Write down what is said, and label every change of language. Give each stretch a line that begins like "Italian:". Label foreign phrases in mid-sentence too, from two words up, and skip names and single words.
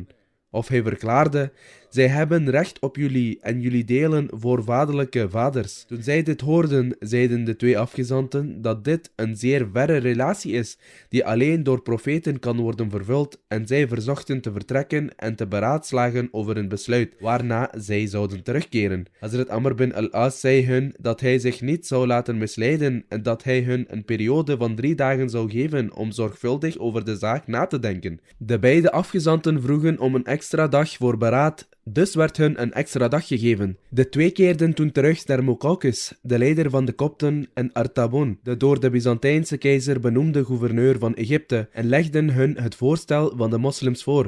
Dutch: Of hij verklaarde, zij hebben recht op jullie en jullie delen voorvaderlijke vaders. Toen zij dit hoorden, zeiden de 2 afgezanten dat dit een zeer verre relatie is, die alleen door profeten kan worden vervuld, en zij verzochten te vertrekken en te beraadslagen over een besluit, waarna zij zouden terugkeren. Hazrat Amr bin al-As zei hun dat hij zich niet zou laten misleiden en dat hij hun een periode van 3 dagen zou geven om zorgvuldig over de zaak na te denken. De beide afgezanten vroegen om een extra dag voor beraad, dus werd hun een extra dag gegeven. De 2 keerden toen terug naar Muqawqis, de leider van de Kopten, en Artabun, de door de Byzantijnse keizer benoemde gouverneur van Egypte, en legden hun het voorstel van de moslims voor.